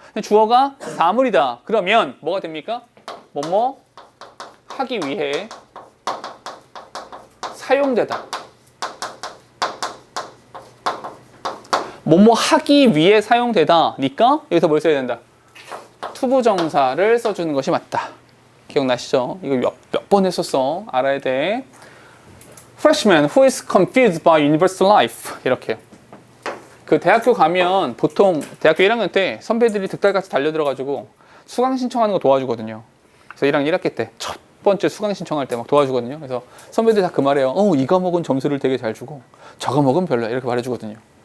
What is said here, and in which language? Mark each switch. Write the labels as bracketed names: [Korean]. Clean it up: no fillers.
[Korean] 주어가 사물이다. 그러면 뭐가 됩니까? 뭐뭐 하기 위해 사용되다. 뭐뭐 하기 위해 사용되다니까 여기서 뭘 써야 된다? 투부정사를 써주는 것이 맞다. 기억나시죠? 이거 몇 번 했었어. 알아야 돼. [English] Freshman who is confused by university life. [Korean] 이렇게요. 그 대학교 가면 보통 대학교 1학년 때 선배들이 득달같이 달려들어가지고 수강 신청하는 거 도와주거든요. 그래서 1학년 1학기 때 첫 번째 수강 신청할 때 막 도와주거든요. 그래서 선배들이 다 그 말해요. 이 과목은 점수를 되게 잘 주고 저 과목은 별로야. 이렇게 말해주거든요.